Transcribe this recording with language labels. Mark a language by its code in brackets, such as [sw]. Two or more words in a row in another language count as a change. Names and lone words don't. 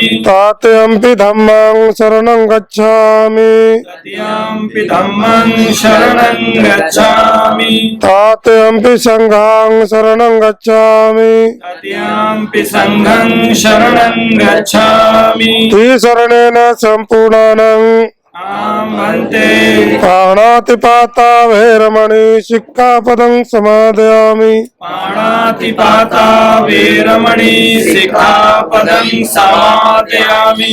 [pi] तृतीयंपि धम्मं शरणं गच्छामि तृतीयंपि धम्मं शरणं गच्छामि तृतीयंपि संघं शरणं गच्छामि तृतीयंपि संघं शरणं गच्छामि त्रिशरणेन सम्पूर्णानं आमन्ते प्राणातिपाता वैरमणि शिक्षापदं समादयामि पाणातिपाता वीरमणि सिक्खापदं समादयामि